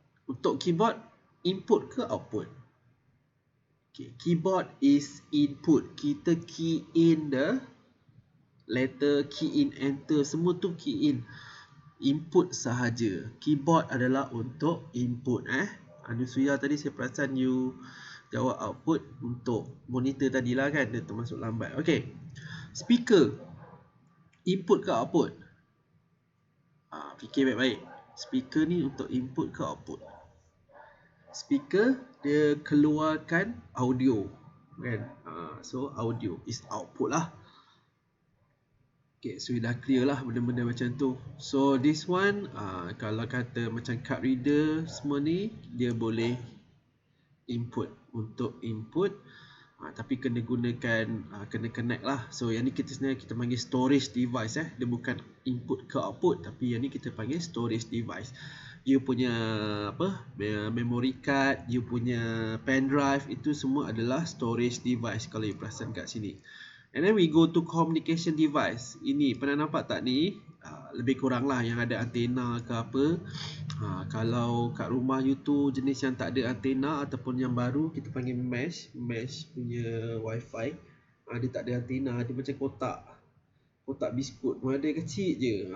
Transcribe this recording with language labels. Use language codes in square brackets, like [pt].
[ms] Untuk keyboard, input ke output? [en] Okay. Keyboard is input. [ms] Kita key in the letter, key in enter. Semua tu key in. Input sahaja. Keyboard adalah untuk input. Anusuya tadi saya perasan you jawab output untuk monitor tadilah kan. Dia termasuk lambat. Okay. Speaker. Input ke output? Fikir baik-baik. Speaker ni untuk input ke output? Speaker dia keluarkan audio kan. [en] So audio is output lah. [ms] Okay, so dah clear lah benda-benda macam tu. [en] So this one [ms] kalau kata macam card reader semua ni, dia boleh input. Untuk input tapi kena gunakan kena connect lah. So yang ni kita sebenarnya kita panggil storage device. Dia bukan input ke output, tapi yang ni kita panggil storage device. You punya memory card, you punya pen drive, itu semua adalah storage device kalau you perasan kat sini. [en] And then we go to communication device. [ms] Ini pernah nampak tak ni? Lebih kurang lah yang ada antena ke apa. Kalau kat rumah you tu jenis yang tak ada antena ataupun yang baru, kita panggil mesh. Mesh punya wifi. Dia tak ada antena, dia macam kotak biskut. Dia kecil je.